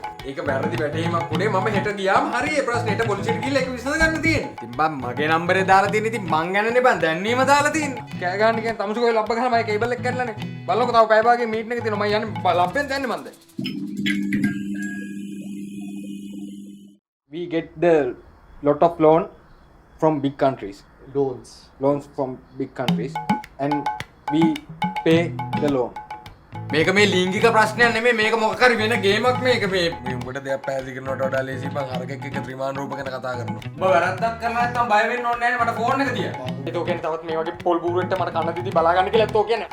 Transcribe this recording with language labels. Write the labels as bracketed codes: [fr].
[si] ඒක වැරදි වැටීමක් උනේ මම හෙට ගියාම හරි ඒ ප්‍රශ්නෙට පොලිසියට ගිහලා ඒක විසඳ ගන්න තියෙන්නේ. ඉතින් බං මගේ නම්බරේ දාලා තියෙන ඉතින් මං යන්නනේ බං දැන්නීම දාලා තියෙන්නේ. කෑ ගන්න කියන තමුසු කොයි ලබ්බ ගහලා මගේ කේබල් එක කැඩලානේ. බලන්නකො තව පැය භාගයේ මීටින් එක තියෙනවා මම යන්නේ ලබ්බෙන් දැන්නේ මන්ද. [en] We get the lot of loan from big countries. Loans from big countries and we pay the loan. [si] මේක මේ ලිංගික ප්‍රශ්නයක් නෙමෙයි මේක මොකක් හරි වෙන ගේමක් මේක මේ උඹට දෙයක් පැහැදිලි කරනවට වඩා ලේසි මං හරකෙක් එක්ක ත්‍රිමාන රූප ගැන කතා කරනවා. උඹ වැරද්දක් කරලා නැත්නම් බය වෙන්න ඕනේ නැහැ නේ මට ෆෝන් එක තියන්න. ඒක කියන්නේ තවත් මේ වගේ පොල් බූරුවෙක්ට මට කන්න දීදී බලා ගන්න කියලා ඒත් ඔය කියන්නේ.